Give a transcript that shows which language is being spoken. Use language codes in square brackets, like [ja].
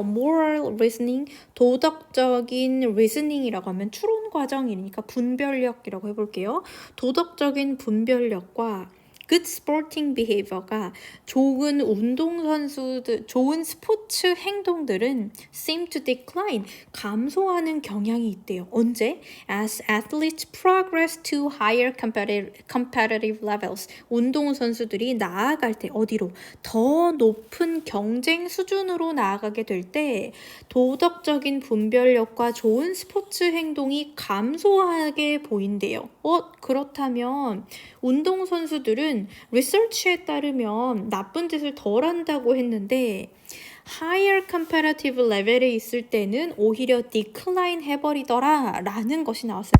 [ko] moral reasoning, 도덕적인 reasoning이라고 하면 추론 과정이니까 분별력이라고 해볼게요. 도덕적인 분별력과 [en] good sporting behavior [ko] 가 좋은 운동선수들, 좋은 스포츠 행동들은 [en] seem to decline, [ko] 감소하는 경향이 있대요. 언제? [en] As athletes progress to higher competitive levels. [ko] 운동선수들이 나아갈 때 어디로? 더 높은 경쟁 수준으로 나아가게 될 때 도덕적인 분별력과 좋은 스포츠 행동이 감소하게 보인대요. 그렇다면 운동선수들은 리서치에 따르면 나쁜 짓을 덜 한다고 했는데 [en] higher competitive level [ko] 에 있을 때는 오히려 decline 해버리더라 라는 것이 나왔어요.